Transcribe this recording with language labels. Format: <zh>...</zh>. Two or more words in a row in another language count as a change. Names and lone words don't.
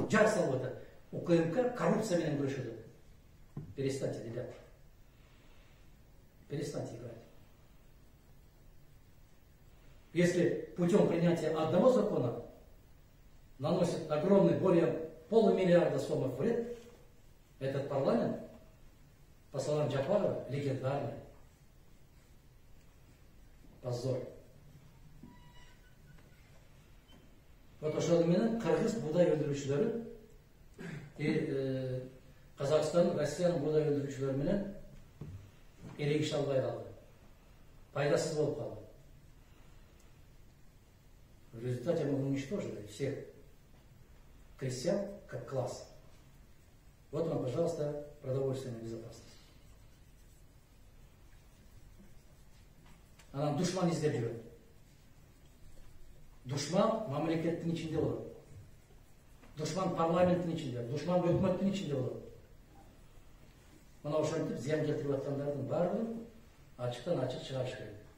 <ky>жар салып атат. УКМК коррупция менен күрөшөт.</ky> <ru>Перестаньте, ребята. Перестаньте играть. Если путем принятия одного закона наносит огромный, более полумиллиарда сомов вред, этот парламент, по словам Джапарова, легендарный. Позор.</ru> <ky>Вот ошол менен кыргыз будай өндүрүүчүлөрү Казакстан, Россиянын будай өндүрүүчүлөрү менен эрегише албай калды. Пайдасыз болуп калды.</ky> <ru>В результате мы уничтожили всех крестьян как класс. Вот вам, пожалуйста, продовольственная безопасность.</ru> <ky>Анан душман издеп жүрөт. Душман мамлекеттин ичинде болот. Душман парламенттин ичинде, душман өкмөттүн ичинде болот. Мына ошентип зыян келтирип аткандардын баардыгын ачыктан ачык чыгарыш керек.</ky>